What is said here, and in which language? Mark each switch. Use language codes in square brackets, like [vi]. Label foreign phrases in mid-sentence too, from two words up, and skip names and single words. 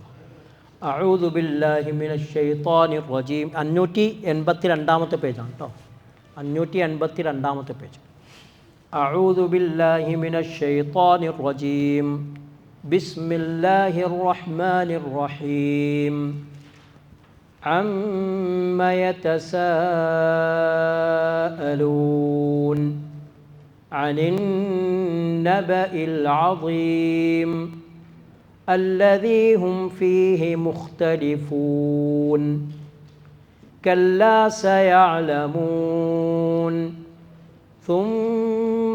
[ar] أعوذ بالله من الشيطان الرجيم. [ml] 582-ാമത്തെ പേജാണ് കേട്ടോ, 582-ാമത്തെ പേജ്. [ar] أعوذ بالله من الشيطان الرجيم. بسم الله الرحمن الرحيم. عَمَّ يَتَسَاءَلُونَ عَنِ النَّبَإِ الْعَظِيمِ الَّذِي هُمْ فِيهِ مُخْتَلِفُونَ كَلَّا سَيَعْلَمُونَ ثُمَّ